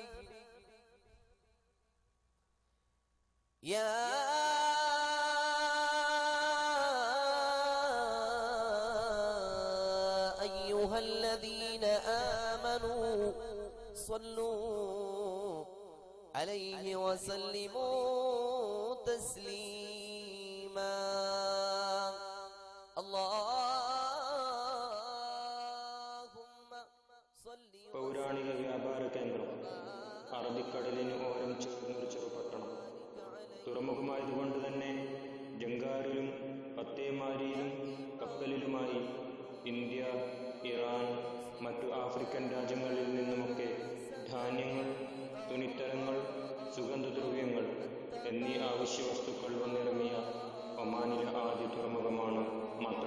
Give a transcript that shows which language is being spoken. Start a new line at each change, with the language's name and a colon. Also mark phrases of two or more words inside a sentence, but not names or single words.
Arabic: يا أيها الذين آمنوا صلوا عليه وسلموا تسليما اللهم صل.
Malayalam: പൗരാണിക വ്യാപാര കേന്ദ്രം, അറബിക്കടലിന് ഓരം ചേർന്നൊരു ചെറുപട്ടണം. തുറമുഖമായതുകൊണ്ട് തന്നെ ജങ്കാറിലും പത്തേമാരിയിലും കപ്പലിലുമായി ഇന്ത്യ, ഇറാൻ, മറ്റു ആഫ്രിക്കൻ രാജ്യങ്ങളിൽ നിന്നുമൊക്കെ ധാന്യങ്ങൾ, തുണിത്തരങ്ങൾ, സുഗന്ധദ്രവ്യങ്ങൾ എന്നീ അവശ്യ വസ്തുക്കൾ വന്നിറങ്ങിയ ഒമാനിലെ ആദ്യ തുറമുഖമാണ് മാത്ര.